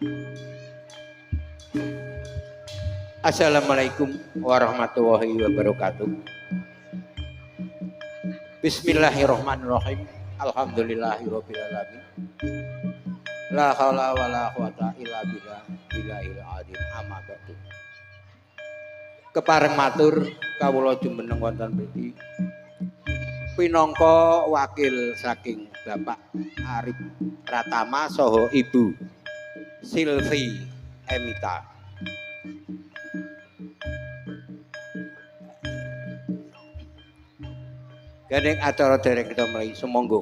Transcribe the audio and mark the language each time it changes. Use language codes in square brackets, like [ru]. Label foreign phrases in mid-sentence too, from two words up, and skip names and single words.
[ar] السلام عليكم ورحمة الله وبركاته. بسم الله الرحمن الرحيم. الحمد لله رب العالمين. لا حول ولا قوة إلا بالله العظيم. أما بعد. [jv] Kepareng matur kawula jumeneng wonten mriki pinangka wakil saking Bapak Arif Pratama saha Ibu Silvi Emita. Gandeng acara dereng kita mulai sumangga.